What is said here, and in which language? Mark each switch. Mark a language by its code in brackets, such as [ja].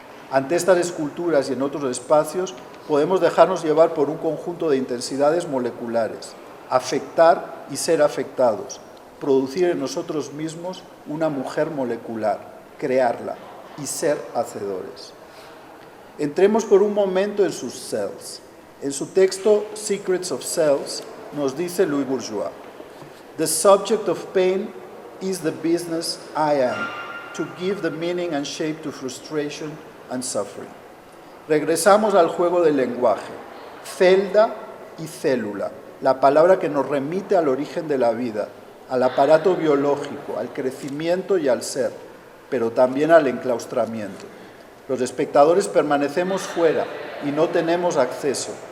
[es] Ante estas esculturas y en otros espacios podemos dejarnos llevar por un conjunto de intensidades moleculares, afectar y ser afectados, producir en nosotros mismos una mujer molecular, crearla y ser hacedores. Entremos por un momento en sus cells. En su texto Secrets of Cells nos dice Louis Bourgeois: [en] "The subject of pain is the business I am, to give the meaning and shape to frustration and suffering." [es] Regresamos al juego del lenguaje, celda y célula, la palabra que nos remite al origen de la vida, al aparato biológico, al crecimiento y al ser, pero también al enclaustramiento. Los espectadores permanecemos fuera y no tenemos acceso.